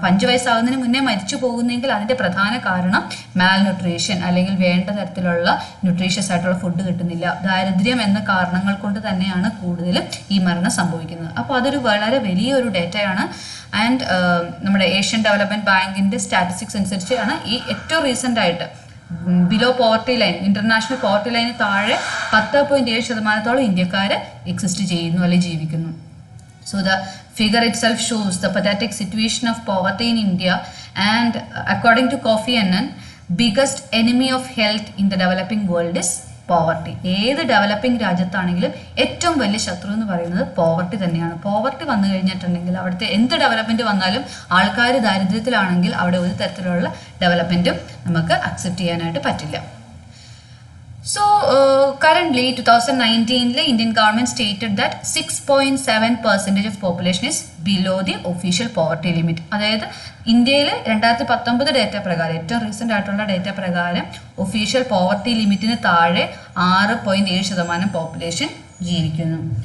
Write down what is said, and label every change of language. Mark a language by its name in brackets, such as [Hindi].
[Malayalam] അപ്പം 5 വയസ്സാകുന്നതിന് മുന്നേ മരിച്ചു പോകുന്നെങ്കിൽ അതിന്റെ പ്രധാന കാരണം മാൽ ന്യൂട്രീഷൻ അല്ലെങ്കിൽ വേണ്ട തരത്തിലുള്ള ന്യൂട്രീഷ്യസ് ആയിട്ടുള്ള ഫുഡ് കിട്ടുന്നില്ല, ദാരിദ്ര്യം എന്ന കാരണങ്ങൾ കൊണ്ട് തന്നെയാണ് കൂടുതലും ഈ മരണം സംഭവിക്കുന്നത്. അപ്പോൾ അതൊരു വളരെ വലിയൊരു ഡേറ്റയാണ്. ആൻഡ് നമ്മുടെ ഏഷ്യൻ ഡെവലപ്മെന്റ് ബാങ്കിന്റെ സ്റ്റാറ്റിസ്റ്റിക്സ് അനുസരിച്ചാണ് ഈ ഏറ്റവും റീസെന്റ് ആയിട്ട് below poverty line, international poverty line താഴെ 10.7% ഇന്ത്യക്കാര് എക്സിസ്റ്റ് ചെയ്യുന്നു അല്ലെങ്കിൽ ജീവിക്കുന്നു. [English] So the figure itself shows the pathetic situation of poverty in India, and according to Kofi Annan, biggest enemy of health in the developing world is poverty. [Malayalam] ഏത് developing രാജ്യത്താണെങ്കിലും ഏറ്റവും വലിയ ശത്രു എന്ന് പറയുന്നത് പോവർട്ടി തന്നെയാണ്. പോവർട്ടി വന്നു കഴിഞ്ഞിട്ടുണ്ടെങ്കിൽ അവിടുത്തെ എന്ത് ഡെവലപ്മെന്റ് വന്നാലും ആൾക്കാർ ദാരിദ്ര്യത്തിലാണെങ്കിൽ അവിടെ ഒരു തരത്തിലുള്ള ഡെവലപ്മെന്റും നമുക്ക് അക്സെപ്റ്റ് ചെയ്യാനായിട്ട് പറ്റില്ല. [English] So currently 2019 Indian government stated that 6.7% of population is below the official poverty limit. [Malayalam] അതായത് ഇന്ത്യയിൽ 2019 ഡേറ്റ പ്രകാരം, ഏറ്റവും റീസെന്റ് ആയിട്ടുള്ള ഡേറ്റ പ്രകാരം ഒഫീഷ്യൽ പോവർട്ടി ലിമിറ്റിന് താഴെ 6.7% പോപ്പുലേഷൻ ജീവിക്കുന്നു.